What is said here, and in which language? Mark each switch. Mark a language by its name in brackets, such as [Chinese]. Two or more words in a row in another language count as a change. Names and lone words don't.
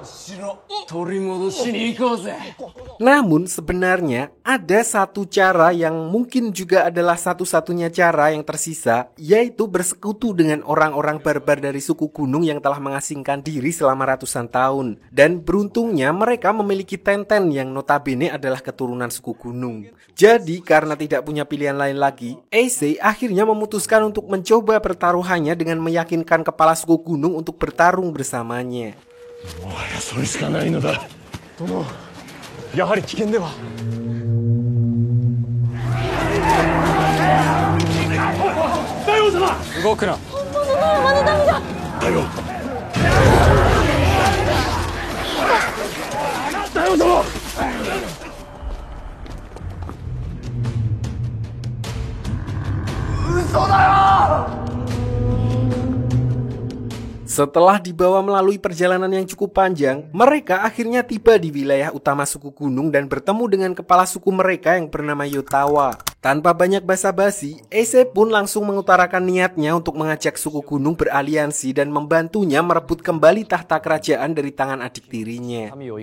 [Indonesian] Namun sebenarnya ada satu cara yang mungkin juga adalah satu-satunya cara yang tersisa, yaitu bersekutu dengan orang-orang barbar dari suku gunung yang telah mengasingkan diri selama ratusan tahun. Dan beruntungnya mereka memiliki Tenten yang notabene adalah keturunan suku gunung. Jadi karena tidak punya pilihan lain lagi, Eisei akhirnya memutuskan untuk mencoba pertaruhannya dengan meyakinkan kepala suku gunung untuk bertarung bersamanya. [Japanese] もはやそれしかないのだ。殿、やはり危険では。大王様、動くな。本物の山の民だ。大王。大王様。嘘だよ。 [Indonesian] Setelah dibawa melalui perjalanan yang cukup panjang, mereka akhirnya tiba di wilayah utama suku gunung dan bertemu dengan kepala suku mereka yang bernama Yotawa. Tanpa banyak basa-basi, Eisei pun langsung mengutarakan niatnya untuk mengajak suku gunung beraliansi dan membantunya merebut kembali tahta kerajaan dari tangan adik tirinya.